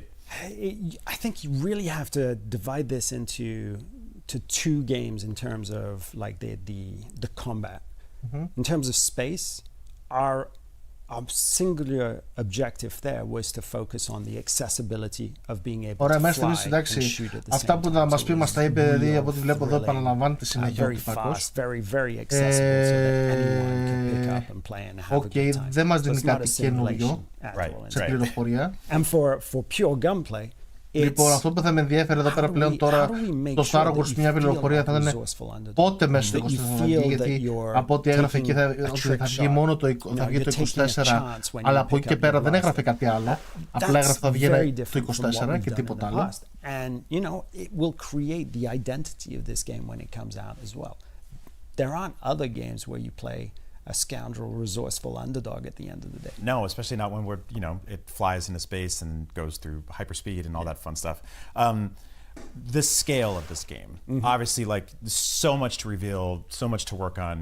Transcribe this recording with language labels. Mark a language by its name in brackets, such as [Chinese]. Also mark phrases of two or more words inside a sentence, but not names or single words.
[English] I think you really have to divide this into two games in terms of like the combat. In terms of space, our singular objective there was to focus on the accessibility of being able to fly and shoot at the [Greek] αυτά [English] same [Greek] που [English] time. [Greek] θα μας πει μας τα είπε, δηλαδή από ό,τι βλέπω εδώ επαναλαμβάνεται συνέχεια ο Κυπακός. [English] Very accessible so that anyone can pick up and play and have a good time. [Greek] Δεν μας δίνει κάτι καινούριο σε πληροφορία. [English] And for pure gunplay, [Greek] λοιπόν, αυτό που θα με ενδιαφέρει εδώ πέρα πλέον τώρα, το Star Wars, μια πληροφορία θα ήταν πότε μέσα στο 24, γιατί από ό,τι έγραφε εκεί θα βγει μόνο το 24, αλλά από εκεί και πέρα δεν έγραφε κάτι άλλο, απλά έγραφε θα βγει το 24 και τίποτα άλλο. [English] And you know, it will create the identity of this game when it comes out as well. There aren't other games where you play a scoundrel, resourceful underdog at the end of the day. No, especially not when it flies into space and goes through hyperspeed and all that fun stuff. The scale of this game, obviously, like so much to reveal, so much to work on.